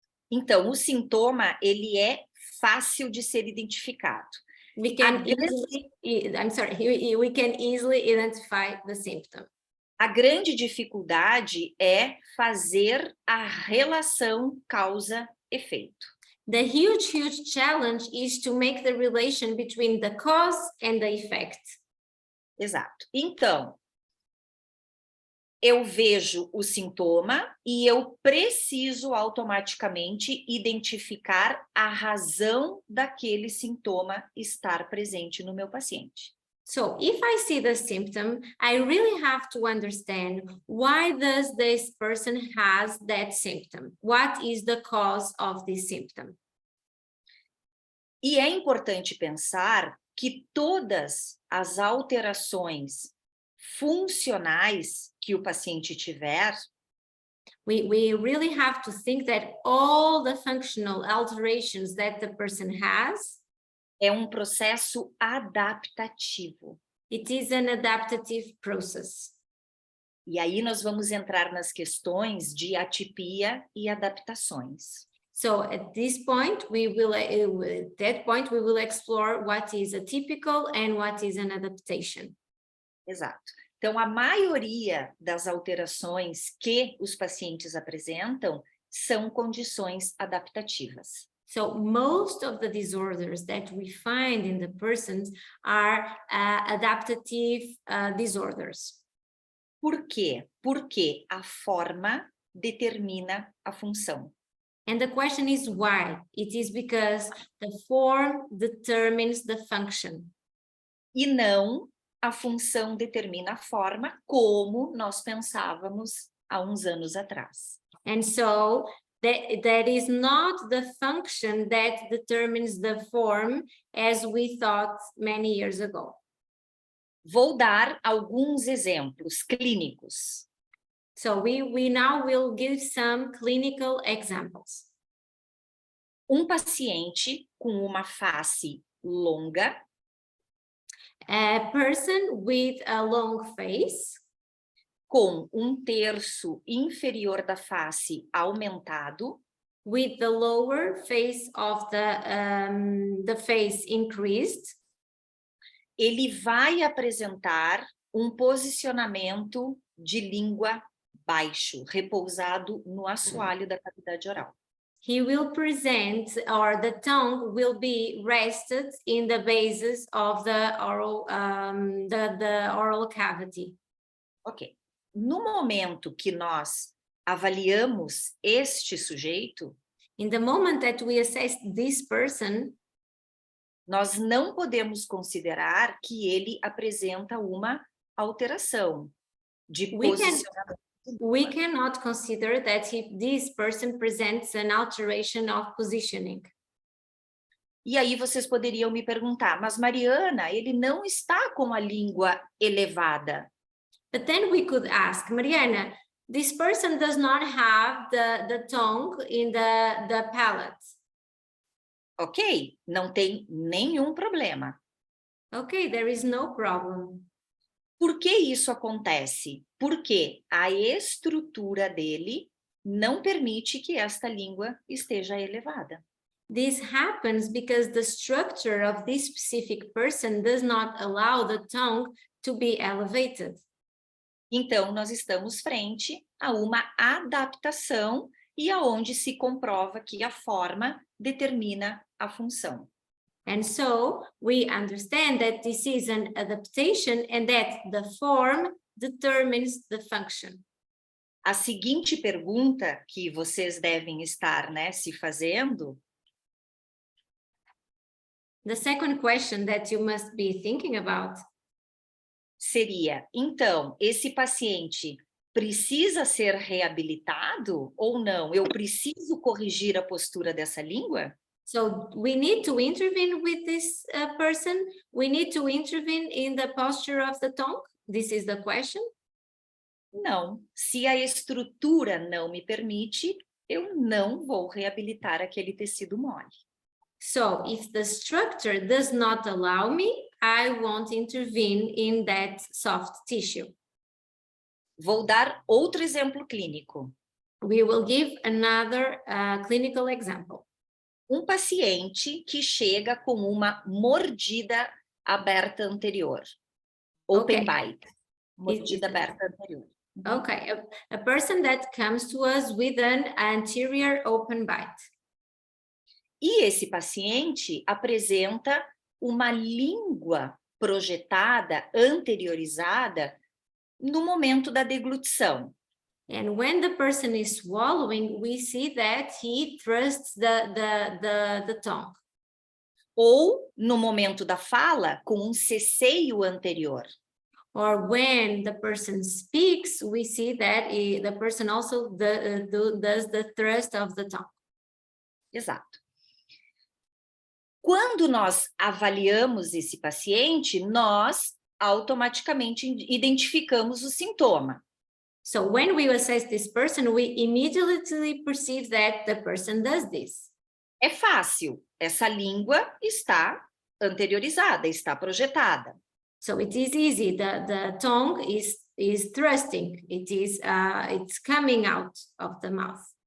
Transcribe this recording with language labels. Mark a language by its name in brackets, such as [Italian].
[Portuguese] Então, o sintoma, ele é fácil de ser identificado. [English] We can we can easily identify the symptom. [Portuguese] A grande dificuldade é fazer a relação causa-efeito. [English] The huge challenge is to make the relation between the cause and the effect. [Portuguese] Exato. Então, eu vejo o sintoma e eu preciso automaticamente identificar a razão daquele sintoma estar presente no meu paciente. [English] So if I see the symptom, I really have to understand why does this person has that symptom? What is the cause of this symptom? [Portuguese] E é importante pensar que todas as alterações funcionais que o paciente tiver, [English] we really have to think that all the functional alterations that the person has, [Portuguese] é um processo adaptativo. [English] it is an adaptative process. [Portuguese] E aí nós vamos entrar nas questões de atipia e adaptações. [English] So at this point, we will explore what is atypical and what is an adaptation. [Portuguese] Exato. Então, a maioria das alterações que os pacientes apresentam são condições adaptativas. [English] So most of the disorders that we find in the persons are adaptative disorders. [Portuguese] Por quê? Porque a forma determina a função. [English] And the question is why? It is because the form determines the function. [Portuguese] E não a função determina a forma, como nós pensávamos há uns anos atrás. [English] And so that is not the function that determines the form as we thought many years ago. [Portuguese] Vou dar alguns exemplos clínicos. [English] So we now will give some clinical examples. [Portuguese] Um paciente com uma face longa, [English] A person with a long face, [Portuguese] com um terço inferior da face aumentado, [English] with the lower face of the face increased, [Portuguese] ele vai apresentar um posicionamento de língua baixo, repousado no assoalho da cavidade oral. [English] he will present, or the tongue will be rested in the bases of the oral, the oral cavity. Ok. [Portuguese] No momento que nós avaliamos este sujeito, [English] In the moment that we assess this person, [Portuguese] nós não podemos considerar que ele apresenta uma alteração de [English] we [Portuguese] posicionamento. [English] cannot consider that this person presents an alteration of positioning. [Portuguese] E aí vocês poderiam me perguntar, mas Mariana, ele não está com a língua elevada. [English] But then we could ask, Mariana, this person does not have the tongue in the palate. [Portuguese] Ok, não tem nenhum problema. [English] Okay, there is no problem. [Portuguese] Por que isso acontece? Porque a estrutura dele não permite que esta língua esteja elevada. [English] This happens because the structure of this specific person does not allow the tongue to be elevated. [Portuguese] Então, nós estamos frente a uma adaptação e aonde se comprova que a forma determina a função. [English] And so we understand that this is an adaptation and that the form determines the function. [Portuguese] A seguinte pergunta que vocês devem estar, se fazendo, [English] the second question that you must be thinking about [Portuguese] seria, então, esse paciente precisa ser reabilitado ou não? Eu preciso corrigir a postura dessa língua? [English] So we need to intervene with this person. We need to intervene in the posture of the tongue. This is the question. [Portuguese] Não. Se a estrutura não me permite, eu não vou reabilitar aquele tecido mole. [English] So if the structure does not allow me, I won't intervene in that soft tissue. [Portuguese] Vou dar outro exemplo clínico. [English] We will give another clinical example. [Portuguese] Um paciente que chega com uma mordida aberta anterior. [English] Open bite. [Portuguese] Mordida aberta anterior. [English] Okay, a person that comes to us with an anterior open bite. [Portuguese] E esse paciente apresenta uma língua projetada, anteriorizada, no momento da deglutição. [English] And when the person is swallowing, we see that he thrusts the tongue. [Portuguese] Ou no momento da fala, com um ceceio anterior. [English] Or when the person speaks, we see that the person also does the thrust of the tongue. [Portuguese] Exato. Quando nós avaliamos esse paciente, nós automaticamente identificamos o sintoma. [English] So when we assess this person, we immediately perceive that the person does this. [Portuguese] É fácil. Essa língua está anteriorizada, está projetada. [English] So it is easy. The tongue is thrusting. It's coming out of the mouth.